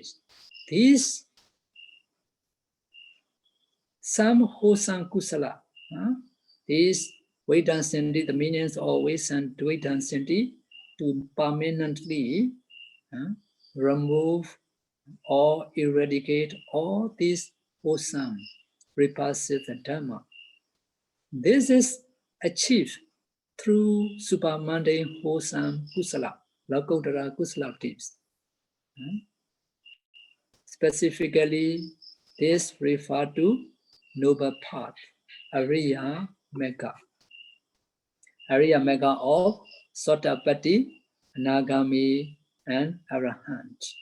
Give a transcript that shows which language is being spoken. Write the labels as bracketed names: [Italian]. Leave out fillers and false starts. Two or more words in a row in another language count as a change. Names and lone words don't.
[English] These some wholesome kusala, these Vedansanti, the meanings of Vedansanti, to permanently remove or eradicate all these wholesome, repulsive Dhamma. This is achieved through supermundane wholesome kusala, [Pali] Lokuttara kusala [English] deeds. Specifically, this refers to noble path, [Pali] Ariya Mega. Ariya Mega [English] of Sotapatti, Anagami, and Arahant.